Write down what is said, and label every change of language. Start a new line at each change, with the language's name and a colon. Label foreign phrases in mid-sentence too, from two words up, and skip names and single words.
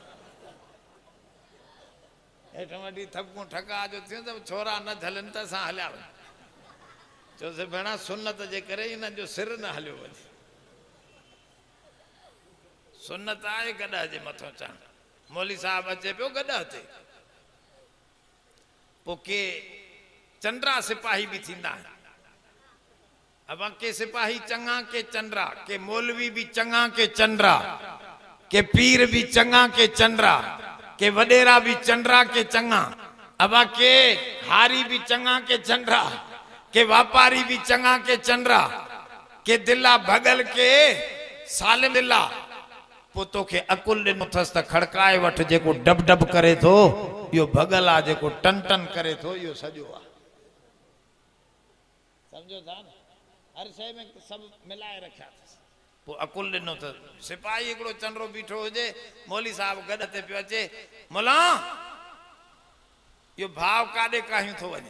Sindhi: हेठि वॾी थकूं ठका जो थियो त छोरा न हलनि त असां हलिया वञूं चयोसीं भेणा सुन्नत जे करे हिन जो सिर न हलियो वञे। सुन्नत आहे गॾह जे मथां चढ़ण। मौली साहब अचे पियो गॾह ते पोइ के चंद्रा सिपाही भी थींदा आहिनि। अब के सिपाही चङा के चंद्रा के मौलवी भी चङा के चंद्रा के पीर भी चङा के चंद्रा के वडेरा भी चंद्रा के चंगा। अब के हारी भी चंगा के चंद्रा के व्यापारी भी चंगा के चंद्रा के दिला भगल के सालिम दिला पोतो के अकुल ॾिनो अथसि त खड़काए वठ जेको डब डब करे थो इहो भगल आहे जेको टन टन करे थो इहो सॼो आहे। समझो था न हर शइ में सब मिलाए रखिया अथसि। पोइ अकुल ॾिनो त सिपाही हिकिड़ो चंडरो बीठो हुजे, मौली साहब गॾ ते पियो अचे, मुला इहो भाव काॾे काहियूं थो वञे।